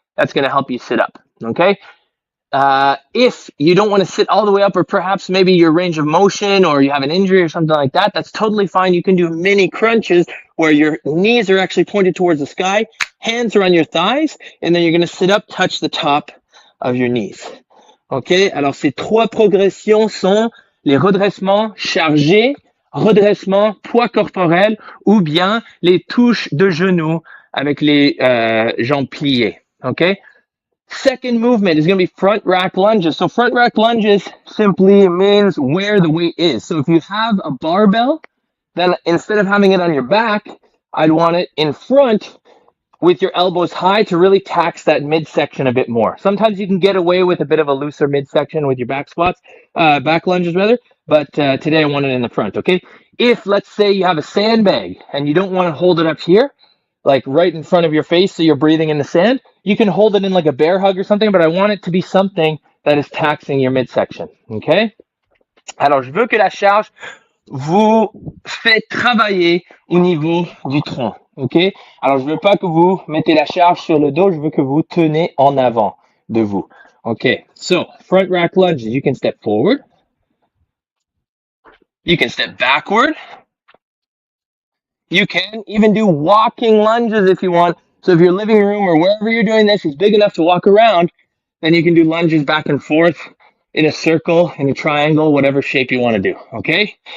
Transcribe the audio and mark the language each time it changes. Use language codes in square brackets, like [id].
[en] That's gonna help you sit up, okay? If you don't wanna sit all the way up, or perhaps maybe your range of motion or you have an injury or something like that, that's totally fine. You can do mini crunches where your knees are actually pointed towards the sky, hands are on your thighs, and then you're gonna sit up, touch the top of your knees. [fr] Ok, alors ces trois progressions sont les redressements chargés, redressement poids corporel ou bien les touches de genoux avec les jambes pliées. [en] Okay. Second movement is going to be front rack lunges. So front rack lunges simply means where the weight is. So if you have a barbell, then instead of having it on your back, I'd want it in front with your elbows high to really tax that midsection a bit more. Sometimes you can get away with a bit of a looser midsection with your back squats, back lunges rather, but today I want it in the front, okay? If, let's say, you have a sandbag and you don't want to hold it up here, like right in front of your face so you're breathing in the sand, you can hold it in like a bear hug or something, but I want it to be something that is taxing your midsection, okay? [fr] Alors, je veux que la charge vous fait travailler au niveau du tronc. Ok? Alors, je veux pas que vous mettez la charge sur le dos, je veux que vous tenez en avant de vous. [en] Okay, so front rack lunges, you can step forward. You can step backward. You can even do walking lunges if you want. So if your living room or wherever you're doing this is big enough to walk around, then you can do lunges back and forth in a circle, in a triangle, whatever shape you want to do. Okay?